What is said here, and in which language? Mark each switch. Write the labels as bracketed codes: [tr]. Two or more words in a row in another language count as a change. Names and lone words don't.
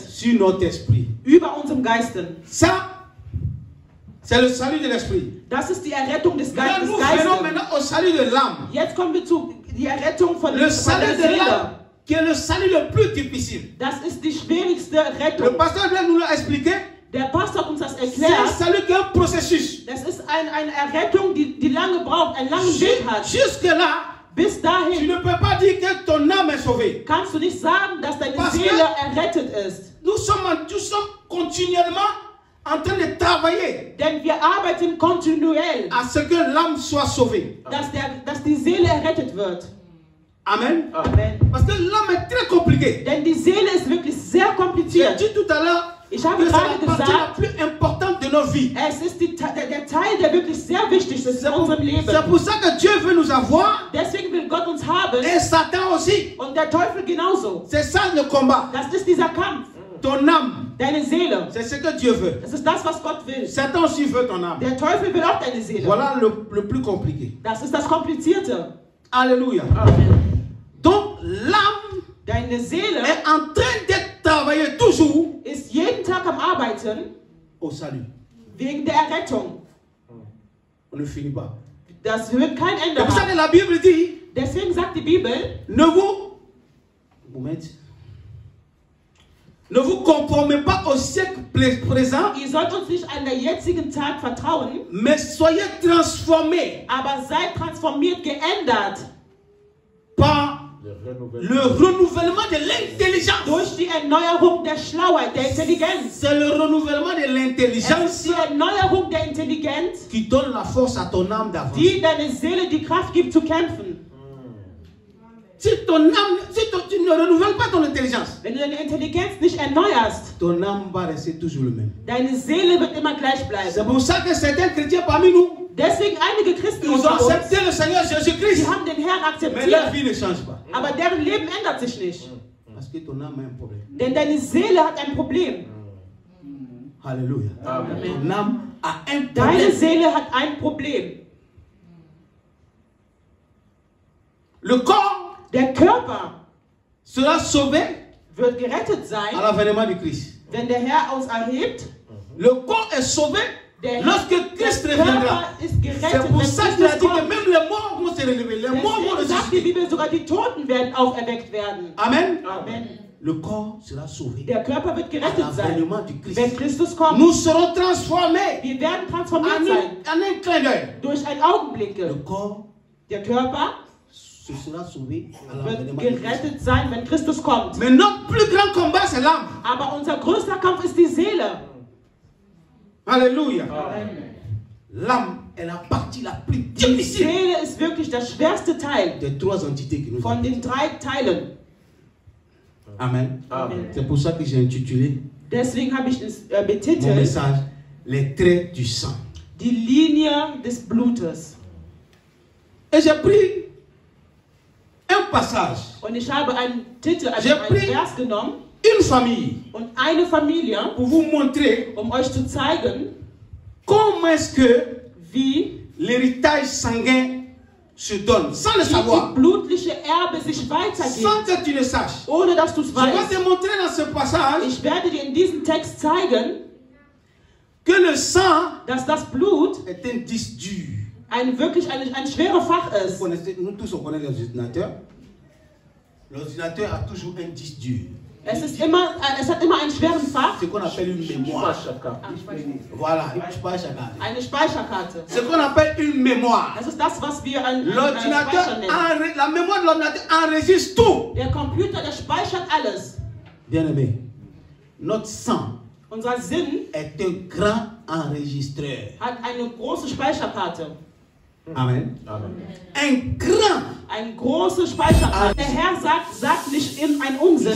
[fr] sur notre esprit. [de] über unserem Geisten. [fr] Ça, c'est le salut de l'esprit. [de] Das ist die Errettung des [fr] Là, [de] Geistes. [fr] nous venons maintenant au salut de l'âme. [de] Jetzt kommen wir zu der Errettung von [fr] Le [de] der [fr] salut de [de] Seele. [fr] l'âme, qui est le salut le plus difficile. [de] Das ist die schwierigste [fr] Le [de] Rettung. [fr] pasteur vient nous l'a expliqué. [de] Der Pastor hat uns das [fr] C'est un [de] erklärt. [fr] salut qui est un processus. [de] Das ist eine Errettung, die lange braucht, einen langen Weg hat. [fr] Jusque-là, [de] Bis [fr] tu [de] dahin [fr] ne peux pas dire que ton âme est sauvée. [de] kannst du nicht sagen, dass deine [fr] Parce que- [de] Seele errettet ist. [fr] Nous sommes continuellement en train de travailler [de] Denn wir arbeiten kontinuell, [fr] à ce que l'âme soit sauvée. [de] dass die Seele errettet wird. [fr] Amen. [de] Amen. [fr] Parce que l'âme est très compliquée. [de] Denn die Seele ist wirklich sehr [fr] J'ai [de] kompliziert. [fr] dit tout à l'heure [de] Ich [fr] que [de] habe [fr] c'est [de] gerade [fr] la partie la [de] gesagt, [fr] plus importante de nos vies. [de] es ist der Teil, der wirklich sehr wichtig ist in unserem Leben. [fr] C'est pour ça que Dieu veut nous avoir [de] Deswegen will Gott uns haben [fr] et Satan aussi. [de] und der Teufel genauso. [fr] C'est ça le combat. [de] Das ist dieser Kampf. [fr] Ton âme, [de] Deine Seele. [fr] c'est ce que Dieu veut. [de] Das ist das, was Gott will. [fr] Satan aussi veut ton âme. [de] Der Teufel will auch deine Seele. [fr] Voilà le plus compliqué. [de] Das ist das Komplizierte. [fr] Alléluia. [de] Amen. [fr] Donc l'âme [de] Deine Seele [fr] est en train d'être travaillée toujours [de] ist jeden Tag am Arbeiten [fr] au salut. [de] wegen der Errettung. [fr] On ne finit pas. [de] Das wird kein Ende [fr] C'est pour ça que [de] haben. [fr] la Bible dit, [de] Deswegen sagt die Bibel, [fr] ne vous conformez pas au siècle présent, [de] ihr sollt uns nicht an der jetzigen Tag vertrauen, [fr] mais soyez transformés [de] aber seid transformiert, geändert [fr] par le renouvellement de l'intelligence. [de] durch die Erneuerung der Schlauheit, der Intelligenz. [fr] C'est le renouvellement de [de] Es ist [fr] l'intelligence [de] die Erneuerung der Intelligenz, [fr] qui donne la force à ton âme d'avancer. [de] die deine Seele die Kraft gibt zu kämpfen. [fr] Si ton âme, tu ne renouvelles pas ton intelligence, [de] Wenn du deine Intelligenz nicht erneuerst, [fr] ton âme va rester toujours le même. [de] deine Seele wird immer gleich [fr] C'est [de] bleiben. [fr] pour ça que certains chrétiens parmi nous, [de] Deswegen einige Christen [fr] ils ont [de] unter uns, [fr] accepté le Seigneur Jésus-Christ, [de] die haben den Herrn [fr] mais leur [de] akzeptiert, [fr] vie ne change pas. [de] aber deren Leben ändert sich nicht. [fr] Parce que ton âme a un problème. [de] Denn deine Seele hat ein Problem. [fr] Alléluia. [de] Amen. [fr] Ton âme a un [de] Deine [fr] problème. [de] Seele hat ein Problem. [fr] Le corps [de] Der Körper [fr] sera sauvé [de] wird gerettet [fr] à [de] sein, [fr] l'avènement du Christ. [de] wenn der Herr uns erhebt. [fr] Le corps est sauvé [de] Der, [fr] lorsque Christ [de] der [fr] reviendra. [de] Körper ist [fr] C'est [de] gerettet, [fr] pour [de] wenn [fr] ça qu'il a [de] Christus [fr] dit que [de] kommt. [fr] même les morts vont se relever. Les morts vont [de] Deswegen sagt die [fr] ressusciter. [de] Bibel, sogar die Toten werden auferweckt werden. [fr] Amen. [de] Amen. [fr] Le corps sera sauvé [de] Der Körper wird [fr] à [de] gerettet sein, [fr] l'avènement du Christ. [de] wenn Christus kommt. [fr] Nous serons transformés [de] Wir werden [fr] en [de] transformiert sein [fr] un clin d'œil. [de] durch ein Augenblick. [fr] Le corps [de] Der Körper [fr] se sera sauvé à [de] wird [fr] l'avènement du Christ. [de] gerettet sein, wenn Christus kommt. [fr] Mais notre plus grand combat, c'est l'âme. [de] Aber unser größter Kampf ist die Seele. [fr] Alléluia. [de] Amen. [fr] L'âme est la partie la plus [de] Die [fr] difficile [de] Seele ist wirklich der schwerste Teil [fr] des trois entités que nous [de] von [fr] avons. [de] den 3 Teilen. [fr] Amen. [de] Amen. [fr] C'est pour ça que j'ai intitulé [de] Deswegen habe ich es [fr] mon [de] betitelt, [fr] message Les traits du sang. [de] die Linie des Blutes. [fr] Et j'ai pris un passage, [de] Und ich habe einen Titel, also [fr] J'ai [de] einen [fr] pris- [de] Vers genommen [fr] une famille, [de] und eine Familie, [fr] pour vous montrer [de] um euch zu zeigen, [fr] comment est-ce que [de] wie [fr] l'héritage sanguin se donne, sans le [de] die [fr] savoir, [de] blutliche Erbe sich weitergeht, [fr] sans que tu le saches. [de] ohne dass du es [fr] Je vais [de] weißt. [fr] te montrer dans ce passage [de] Ich werde dir in diesem Text zeigen, [fr] que le sang [de] dass das Blut [fr] est un disque dur. [de] wirklich ein schwerer Fach [fr] Vous [de] ist. [fr] connaissez- nous tous on connaît les ordinateurs. L'ordinateur a toujours un disque dur. [de] Es hat immer einen schweren Fach, [fr] Ce qu'on appelle une mémoire. Voilà, une speicherkarte. [de] eine Speicherkarte. [fr] Ce qu'on appelle une mémoire. [de] Das ist das, was wir an [fr] L'ordinateur, [de] Speicher nennen. [fr] la mémoire de l'ordinateur enregistre tout. [de] Der Computer, der speichert alles. [fr] Bien aimé, notre sang [de] Unser Sinn [fr] est un grand enregistreur. [de] hat eine große Speicherkarte. [fr] Amen. [de] Amen. [fr] Un grand. [de] Eine große Speicherkarte. Der Herr sagt nicht in einen Unsinn.